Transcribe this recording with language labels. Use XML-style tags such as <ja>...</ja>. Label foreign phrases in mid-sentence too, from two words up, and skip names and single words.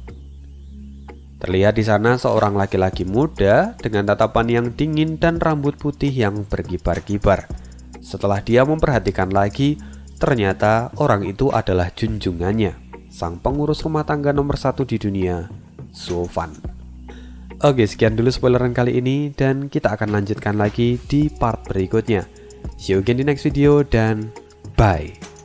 <id>Terlihat di sana seorang laki-laki muda dengan tatapan yang dingin dan rambut putih yang berkibar-kibar. Setelah dia memperhatikan lagi, ternyata orang itu adalah junjungannya, sang pengurus rumah tangga nomor 1 di dunia, Zuo Fan. Oke, sekian dulu spoileran kali ini dan kita akan lanjutkan lagi di part berikutnya.</id> <en>See you again di next video dan bye.</en>